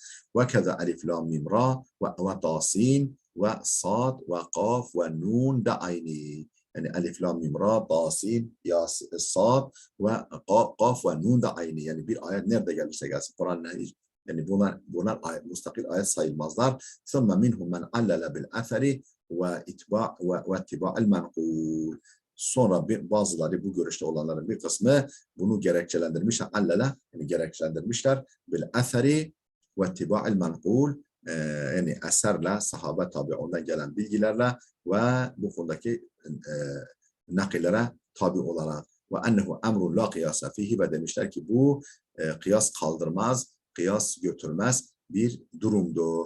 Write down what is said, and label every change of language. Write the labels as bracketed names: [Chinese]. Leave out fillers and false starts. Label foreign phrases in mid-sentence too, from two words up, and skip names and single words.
[Turkish] Ve keza elif lam mim ra ve tasin ve sad ve kaf ve nun da aynı. Yani elif lam mim ra tasin sad ve kaf ve nun da aynı. Yani bir ayet nerede gelirse gelsin Kur'an'da yani bunlar ayet, mustakil ayet sayılmazlar. [Arabic] ثُمَّ مِنْهُمْ مَنْ عَلَّلَ بِالْأَثَرِ وَاتِّبَاءِ الْمَنْقُولِ. [Turkish] Sonra bazıları bu görüşte olanların bir kısmı bunu gerekçelendirmişler. Allala yani gerekçelendirmişler. [Arabic] بالأثر واتباع المنقول [Turkish] yani eserle, sahabe tabi ondan gelen bilgilerle ve bu konudaki nakillere tabi olarak [Arabic] وأنه أمر لا قياس فيه [Turkish] ve demişler ki bu kıyas kaldırmaz, kıyas götürmez bir durumdur.